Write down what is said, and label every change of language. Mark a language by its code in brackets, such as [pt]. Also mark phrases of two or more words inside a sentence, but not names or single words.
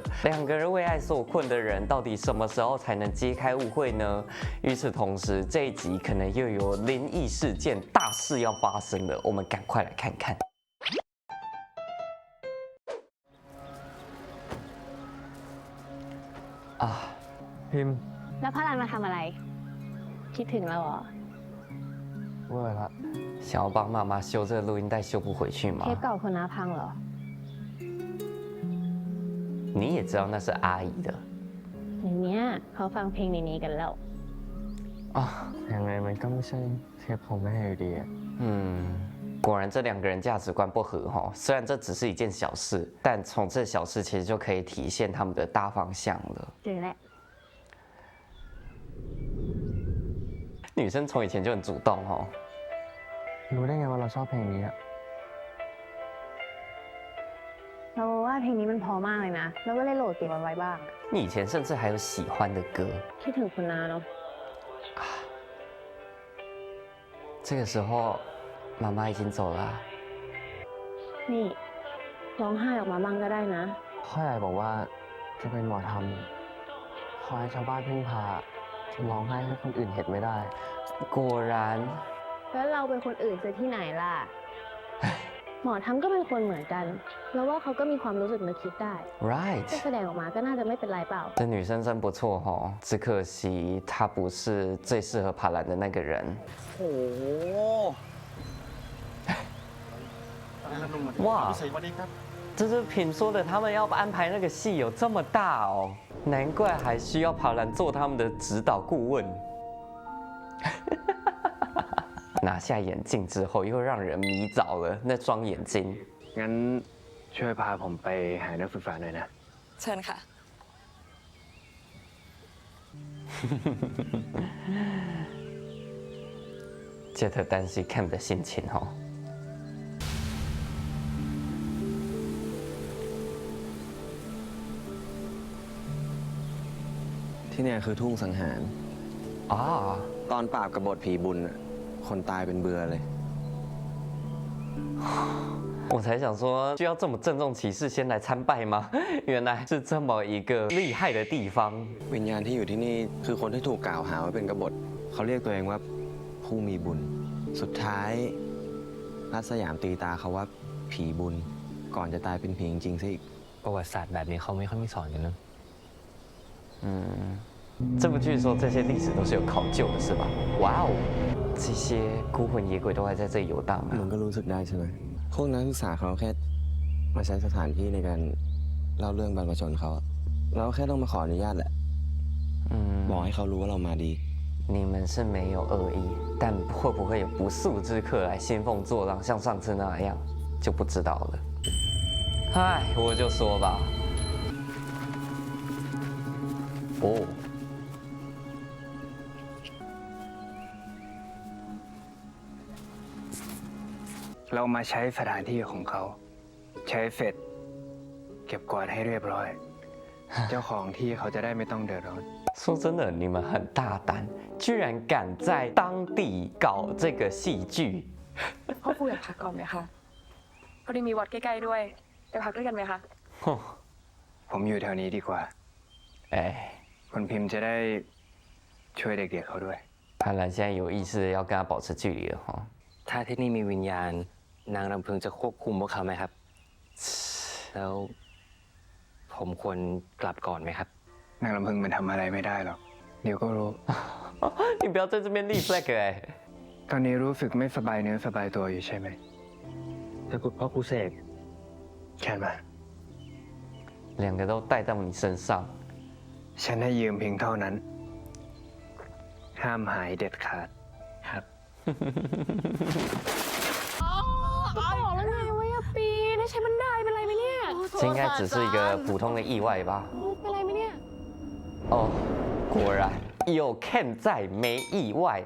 [zh] 两个人为爱所困的人，到底什么时候才能揭开误会呢？与此同时，这一集可能又有灵异事件大事要发生了，我们赶快来看看。啊， [th] พิมพ์ แล้วพระรันมาทำอะไร คิดถึงเราเหรอ เวอร์ละ [zh] 想要帮妈妈修这个录音带，修不回去吗 [th] เทปเก่าคุณน้าพังเหรอ [zh] 你也知道那是阿姨的 [th] อย่างเนี้ยเขาฟังเพลงนี้กันแล้ว 啊。 ยังไงมันก็ไม่ใช่เทปของแม่อยู่ดีอะ [zh] 果然这两个人价值观不合哈。虽然这只是一件小事，但从这小事其实就可以体现他们的大方向了。 [th] เจอแล้ว [zh] 女生从以前就很主动哈。 [th] รู้ได้ไงว่าเราชอบเพลงนี้อะ เราว่าเพลงนี้มันพอมากเลยนะ แล้วก็เลยโหลดเก็บมันไว้บ้าง [zh] 你以前甚至还有喜欢的歌。 [th] คิดถึงคุณน้าเนาะ [zh] 这个时候，妈妈已经走了啊。 [th] นี่ร้องไห้ออกมาบ้างก็ได้นะ พ่อใหญ่บอกว่าจะเป็นหมอธรรมคอยชาวบ้านพึ่งพาร้องไห้ให้คนอื่นเห็นไม่ได้ [zh] 果然， [th] แล้วเราเป็นคนอื่นจะที่ไหนล่ะ หมอทำก็เป็นคนเหมือนกัน แล้วว่าเขาก็มีความรู้สึกนึกคิดได้ right， จะแสดงออกมาก็น่าจะไม่เป็นไรเปล่า [zh] 这女生真不错哈，只可惜她不是最适合爬栏的那个人。 โอ้โห 哇 [th] สวัสดีครับ [zh] 这是品说的，他们要安排那个戏有这么大哦，难怪还需要爬栏做他们的指导顾问。拿下眼镜之后，又让人迷倒了那双眼睛。 [th] งั้นช่วยพาผมไปหานักศึกษาหน่อยนะ เชิญค่ะ [zh] 杰特担心 Cam 的心情哦。 [th] ที่เนี่ยคือทุ่งสังหาร 啊， ตอนปราบกบฏผีบุญน่ะคนตายเป็นเบื่อเลย [zh] 我才想说，需要这么郑重其事先来参拜吗？原来是这么一个厉害的地方。 [th] วิญญาณที่อยู่ที่นี่คือคนที่ถูกกล่าวหาว่าเป็นกบฏเขาเรียกตัวเองว่าผู้มีบุญ สุดท้ายรัฐสยามตีตาเขาว่าผีบุญ ก่อนจะตายเป็นผีจริงๆซะอีก ประวัติศาสตร์แบบนี้เขาไม่ค่อยมีสอนกันนะ [zh] 这部剧说这些历史都是有考究的，是吧？哇哦，这些孤魂野鬼都还在这里游荡 [th] มึง 啊！ ก็รู้สึกได้ใช่ไหมพวกนักศึกษาเขาแค่มาใช้สถานที่ในการเล่าเรื่องบรรพชนเขาอะเราแค่ต้องมาขออนุญาตแหละบอกให้เขารู้ว่าเรามาดี [zh] 你们是没有恶意，但会不会有不速之客来兴风作浪，像上次那样，就不知道了。唉，我就说吧。哦， [th] เรามาใช้สถานที่ของเขา ใช้เสร็จเก็บกวาดให้เรียบร้อย เจ้าของที่เขาจะได้ไม่ต้องเดือดร้อน [zh] 说真的，你们很大胆，居然敢在当地搞这个戏剧。 [th] พ่อครูอยากพักก่อนไหมคะพอดีมีวัดใกล้ๆด้วยไปพักด้วยกันไหมคะ 哼， ผมอยู่แถวนี้ดีกว่า 哎， คุณพิมพ์จะได้ช่วยเด็กๆเขาด้วย [zh] 潘兰现在有意识地要跟他保持距离了哈。 [th] ถ้าที่นี่มีวิญญาณ นางรำพึงจะควบคุมพวกเขาไหมครับ แล้วผมควรกลับก่อนไหมครับ นางลำพึงมันทำอะไรไม่ได้หรอก เดี๋ยวก็รู้ [zh] 你不要在这边立 flag 哎！ [th] ตอนนี้รู้สึกไม่สบายเนื้อสบายตัวอยู่ใช่ไหม ถ้าคุณพ่อครูเสก เชิญมา [zh] 两个都带到你身上， [th] ฉันให้ยืมเพียงเท่านั้น ห้ามหายเด็ดขาด ครับ บอกแล้วไงว่าอย่าปีนให้ใช้บันไดเป็นไรไหมเนี่ย [zh] 这应该只是一个普通的意外吧？ [th] เป็นไรไหมเนี่ย [zh] 哦，果然有 Ken 在，没意外。